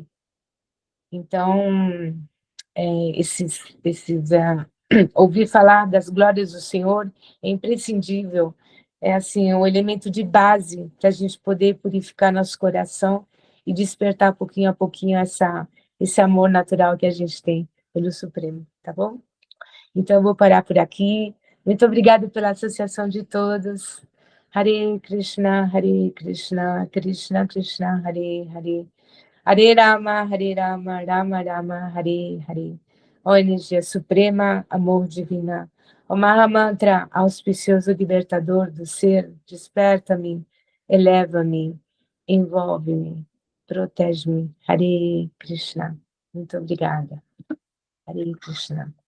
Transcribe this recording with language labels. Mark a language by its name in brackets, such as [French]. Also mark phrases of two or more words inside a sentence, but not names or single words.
[Portuguese] Então, ouvir falar das glórias do Senhor é imprescindível, é assim, um elemento de base para a gente poder purificar nosso coração e despertar pouquinho a pouquinho esse amor natural que a gente tem pelo Supremo, tá bom? Então, eu vou parar por aqui. Muito obrigada pela associação de todos. [Sanskrit] Hare Krishna, Krishna Krishna, Hare Hare. Hare Rama, Rama Rama, Hare Hare. [Portuguese] Ó energia suprema, amor divina. Ó Mahamantra, auspicioso libertador do ser, desperta-me, eleva-me, envolve-me, protege-me. [Sanskrit] Hare Krishna. [Portuguese] Muito obrigada. [Sanskrit] Hare Krishna.